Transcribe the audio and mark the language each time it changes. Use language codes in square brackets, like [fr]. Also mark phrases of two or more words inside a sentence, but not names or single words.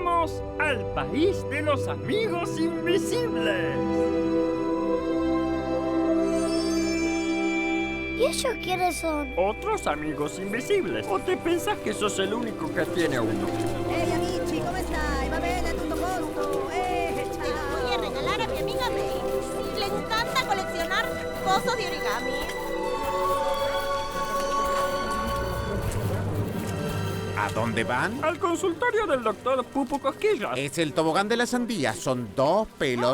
[es] Vamos al país de los amigos invisibles. ¿Y ellos quiénes son? Otros amigos invisibles. ¿O te pensás que sos el único que tiene uno? [it] Ehi amici, come stai? Va bene, tutto a posto? Ciao! [es] Voy a regalar a mi amiga May. Le encanta coleccionar cosas de origami. ¿A dónde van? Al consultorio del doctor Pupu Cosquillas. Es el tobogán de la sandía. Son 2 pelos.